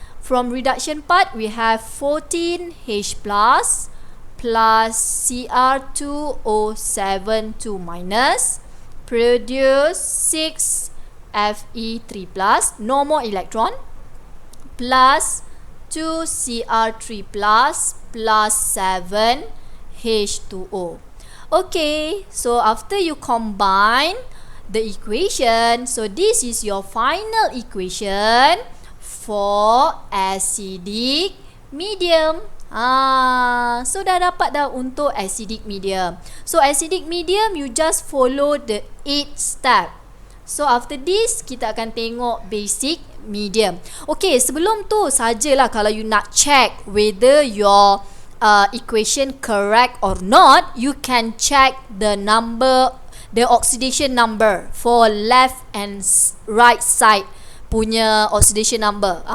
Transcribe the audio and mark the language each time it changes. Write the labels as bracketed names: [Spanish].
[English] From reduction part, we have 14 H plus Cr2O7 2 minus produce 6 Fe3 plus, no more electron, plus 2 Cr3 plus 7 H2O. Okay, so after you combine the equation, so this is your final equation for acidic medium. [Malay] So dah dapat dah untuk acidic medium. [English] So acidic medium, you just follow the 8 step. So after this, [Malay] kita akan tengok [English] basic medium. Okay, [Malay] sebelum tu sajalah kalau [English] you nak check whether your equation correct or not, you can check the number, the oxidation number for left and right side punya oxidation number.